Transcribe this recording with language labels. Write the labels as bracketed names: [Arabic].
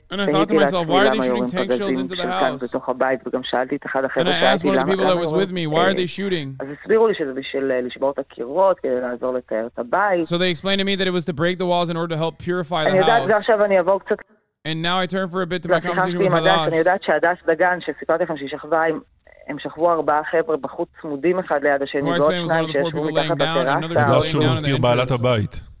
[Hebrew] תהיתי לעצמי למה יורים פגזים של כאן בתוך הבית, וגם שאלתי את אחד החבר'ה, שאלתי למה יורים, אז הסבירו לי שזה בשביל לשבור את הקירות, כדי לעזור לתאר את הבית. [English] So they explained to me that it was to break the walls in order to help purify the house. [Hebrew] אני יודעת, ועכשיו אני אעבור קצת... [English] And now I turn for a bit to my conversation with Hadash. [Hebrew] אני יודעת שהדס דגן, שסיפרתי לכם שהיא שכבה, הם שכבו 4 חבר'ה בחוץ צמודים אחד ליד השני, ועוד 2 שישבו מתחת לטרסה. הדס שהוא מזכיר בעלת הבית.